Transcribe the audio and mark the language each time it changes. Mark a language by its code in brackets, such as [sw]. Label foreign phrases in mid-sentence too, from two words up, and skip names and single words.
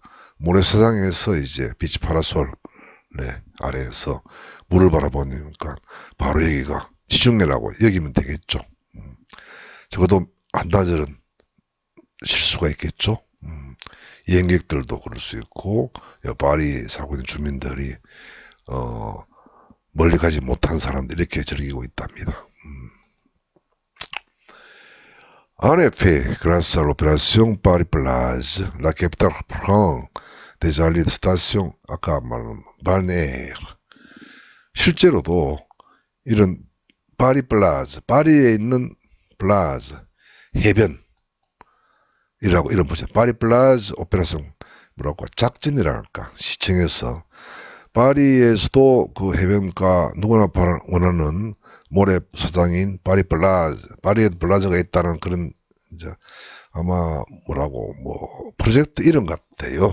[ko] 모래사장에서 이제 비치 파라솔 아래에서 물을 바라보니까 바로 여기가 지중해라고 여기면 되겠죠. 적어도 한나절은 쉴 수가 있겠죠. 여행객들도 그럴 수 있고 파리 살고 있는 주민들이 멀리 가지 못한 사람들이 이렇게 즐기고 있답니다. [fr] En effet, grâce à l'opération Paris-Plage, la capitale prend déjà les stations [ko] 아까 말한 [fr] balnéaire. [ko] 실제로도 이런 파리플라즈, 파리에 있는 플라즈, 해변 이런 보죠. 파리플라즈 오페라송 뭐라고 작전이랄까 시청에서 파리에서도 그 해변가 누구나 원하는 모래 사장인 파리에 플라즈가 있다는 그런 이제 아마 뭐라고 뭐 프로젝트 이름 같아요.